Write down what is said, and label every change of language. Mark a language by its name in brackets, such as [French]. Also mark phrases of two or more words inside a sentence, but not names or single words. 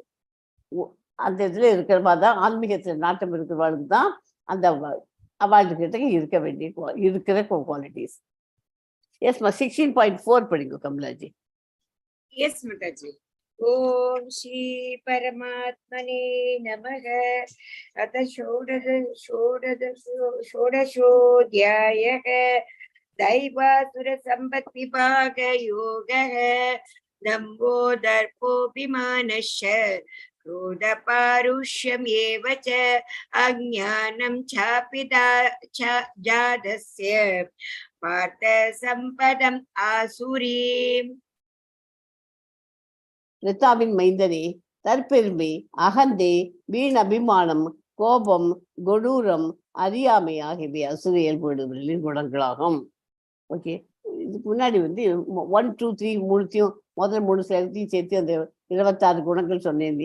[Tamil] அந்த இதுல இருக்கிற மாதிரி தான் ஆன்மீகத்துல நாட்டம் இருக்கிறவர்களுக்கு தான் அந்த அவார்டுகிட்ட இருக்க வேண்டிய இருக்கிற குவாலிட்டிஸ். எஸ்மா 16.4 படிங்க கமலாஜி. [Sanskrit] எஸ் மாதாஜி. ॐ श्री परमात्मने नमः. अथ षोडशोऽध्यायः दैवासुर संपत् विभाग योगः दम्भो दर्पोऽभिमानश्च क्रोध पारुष्यमेव च अज्ञानं चापि जातस्य पार्थ सम्पदम् आसुरीम्. [Tamil] ரித்தாவின் மைந்தனே, தற்பெருமை, அகந்தை, வீண் அபிமானம், கோபம், கொடூரம், அறியாமை ஆகியவை அசுர இயல்புகளின் குணங்களாகும். ஓகே, இதுக்கு முன்னாடி 1, 2, 3 மூணுத்தையும் முதல் 3 ஸ்லைடையும் சேர்த்து அந்த 26 குணங்கள் சொன்னேன் இல்லையா?